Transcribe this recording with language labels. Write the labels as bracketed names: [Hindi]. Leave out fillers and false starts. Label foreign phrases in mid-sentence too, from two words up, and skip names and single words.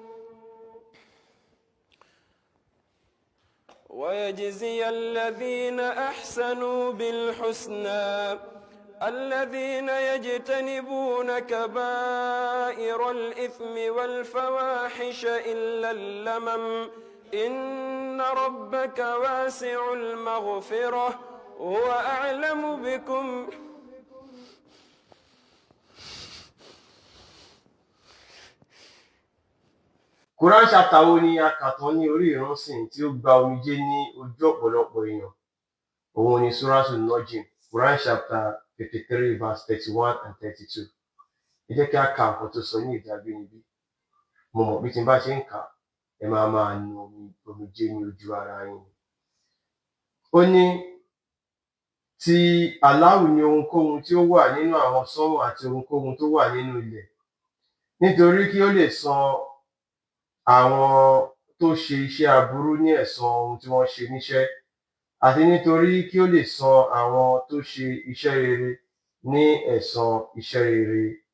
[Arabic] ويجزي الذين أحسنوا بالحسنى الذين يجتنبون كبائر الإثم والفواحش إلا اللمم إن ربك واسع المغفرة هو أعلم بكم. [Yoruba] Quran chapter wo ni a kà tán ní orí ìránṣìn tí ó gba omijé ní ojú ọ̀pọ̀lọpọ̀ èèyàn? Òun ni Suratul Najm, Quran [English] chapter 53 verse 31 and 32. [Yoruba] Ẹ jẹ́ kí a ka nǹkan tó sọ ní èdè abínibí. Mo mọ̀ bí tí n bá ṣe ń kà á, ẹ máa nu omijé ní ojú ara yín. Ó ní ti Allahu ni ohunkóhun tí ó wà nínú àwọn sánmọ̀ àti ohunkóhun tó wà nínú ilẹ̀, nítorí kí ó lè san àwọn tó ṣe iṣẹ́ aburú ní ẹ̀san ohun tí wọ́n ṣe níṣẹ́, àti nítorí kí ó lè san àwọn tó ṣe iṣẹ́ rere ní ẹ̀san iṣẹ́ rere.